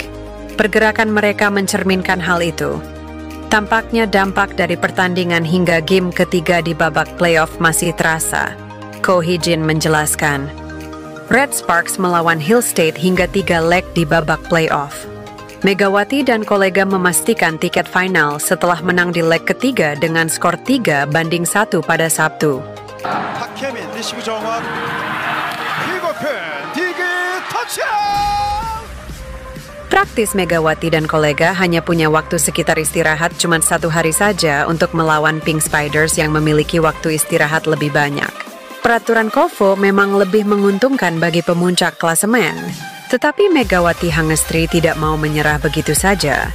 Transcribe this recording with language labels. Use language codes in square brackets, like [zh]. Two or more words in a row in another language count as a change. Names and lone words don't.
[id] Pergerakan mereka mencerminkan hal itu. Tampaknya dampak dari pertandingan hingga game ketiga di babak playoff masih terasa. Ko Hee-jin menjelaskan. Red Sparks melawan Hill State hingga 3 leg di babak playoff. Megawati dan kolega memastikan tiket final setelah menang di leg ketiga dengan skor 3-1 pada Sabtu. [ko] 박혜민 리시브 정확. 킥오픈 디그 터치아웃. [id] Praktis Megawati dan kolega hanya punya waktu sekitar istirahat cuma 1 hari saja untuk melawan Pink Spiders yang memiliki waktu istirahat lebih banyak. Peraturan KOFO memang lebih menguntungkan bagi pemuncak klasemen. Tetapi Megawati Hangestri tidak mau menyerah begitu saja.